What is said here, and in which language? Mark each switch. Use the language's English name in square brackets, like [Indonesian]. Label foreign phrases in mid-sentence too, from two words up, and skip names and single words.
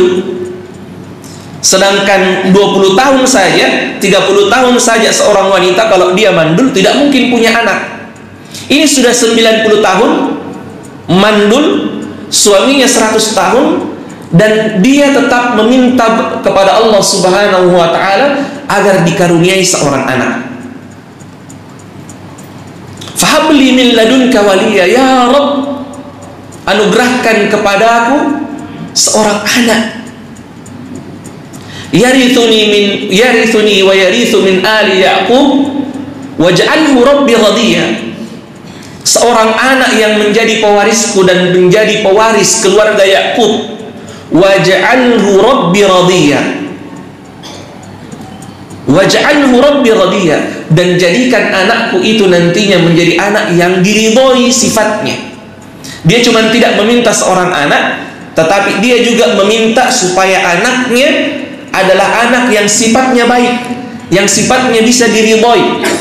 [Indonesian] Sedangkan 20 tahun saja, 30 tahun saja seorang wanita kalau dia mandul tidak mungkin punya anak. Ini sudah 90 tahun mandul, suaminya 100 tahun, dan dia tetap meminta kepada Allah [Arabic] سبحانه وتعالى [Indonesian] agar dikaruniai seorang anak. [Arabic] فهب لي من لدنك وليا يا رب, [Indonesian] anugerahkan kepadaku seorang anak. [Arabic] يرثني ويرث من آل يعقوب واجعله رب رضيا. [Indonesian] Seorang anak yang menjadi pewarisku dan menjadi pewaris keluarga Yaqub. [Arabic] واجعله رب رضيا. واجعله رب رضيا. [Indonesian] Dan jadikan anakku itu nantinya menjadi anak yang diridhoi sifatnya. Dia cuma tidak meminta seorang anak, tetapi dia juga meminta supaya anaknya adalah anak yang sifatnya baik, yang sifatnya bisa diridhoi.